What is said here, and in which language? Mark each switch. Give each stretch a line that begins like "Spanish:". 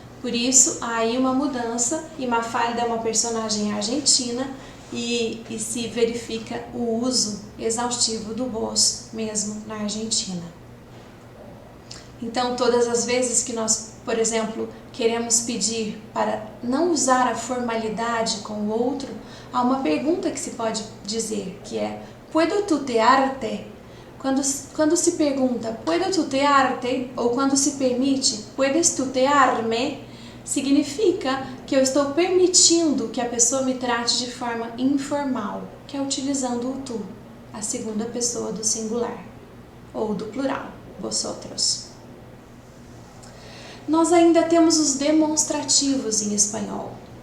Portuguese: Por isso, há aí uma mudança, e Mafalda é uma personagem argentina, e se verifica o uso exaustivo do vos mesmo na Argentina. Então, todas as vezes que nós, por exemplo, queremos pedir para não usar a formalidade com o outro, há uma pergunta que se pode dizer, que é
Spanish: ¿puedo tutearte?
Portuguese: Quando se pergunta
Spanish: ¿puedo tutearte?
Portuguese: Ou quando se permite
Spanish: ¿puedes tutearme?
Portuguese: Significa que eu estou permitindo que a pessoa me trate de forma informal, que é utilizando o tu, a segunda pessoa do singular, ou do plural, vosotros. Nós ainda temos os demonstrativos em espanhol.